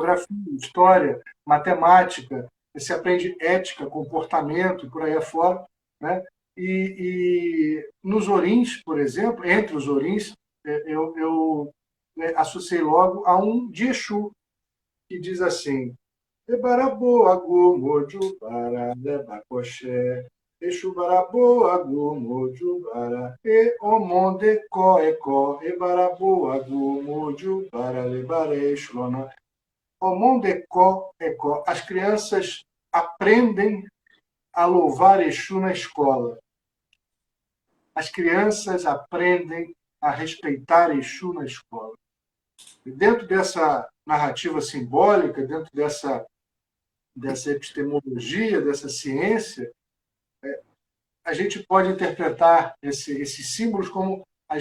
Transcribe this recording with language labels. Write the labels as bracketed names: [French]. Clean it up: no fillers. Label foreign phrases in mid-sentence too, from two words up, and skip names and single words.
[Portuguese] geografia, história, matemática, se aprende ética, comportamento e por aí afora, né? E nos orins, por exemplo, entre os orins, eu associei logo a um de Exu, que diz assim: [Yoruba] Ebaraboagu mojubara lebacoxé, Exubaraboagu mojubara, e omonde coecó, Ebaraboagu mojubara lebare xlona. Omonde coecó. [Portuguese] As crianças aprendem a louvar Exu na escola. As crianças aprendem a respeitar Exu na escola. E dentro dessa narrativa simbólica, dentro dessa epistemologia, dessa ciência, a gente pode interpretar esses símbolos como a